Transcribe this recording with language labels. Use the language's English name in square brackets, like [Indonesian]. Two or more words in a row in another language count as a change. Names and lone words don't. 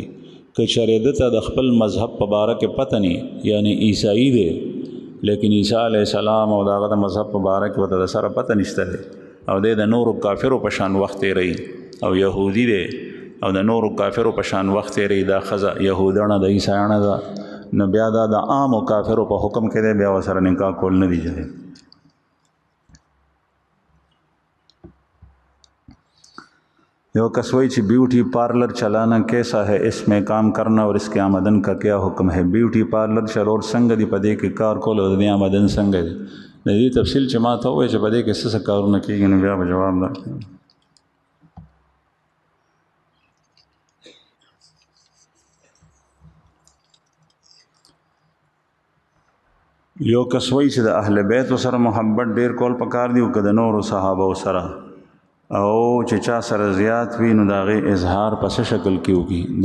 [Pashto] که چېرې ده ته د خپل مذهب په باره کې پته نه، یعنی عیسائی دی لیکن عیسی [Arabic] علیه السلام [Pashto] او د هغه د مذهب په باره کې ورته د سره پته نشته دی او دی د نورو کافرو په شان وخت تېروي، او یهودي دی او د نورو کافرو په شان وخت تېروي، دا ښځه یهودانه د عیسایانه ده، نو بیا دا د عامو کافرو په حکم کې دی، بیا ورسره نکاح کول نه دی جایز. یو کس وایي چې [Urdu] بیوٹی پارلر چلانا کیسا ہے، اس میں کام کرنا اور اس کے آمدن کا کیا حکم ہے؟ [Pashto] بیوٹی پارلر چلور څنګه دی، په دې کې کار کول او د دې آمدن څنګه دی؟ د دې تفصیل چې ما ته ووایي چې په دې کې څه کارونه کېږي، نو بیا به جواب درکړم. یو کس وایي چې د اهل بیت سره محبت ډیر کول پکار دی او که د نورو صحابه سره، او چې چا سره زیات وي نو د هغې اظهار په څه شکل کې وکړي؟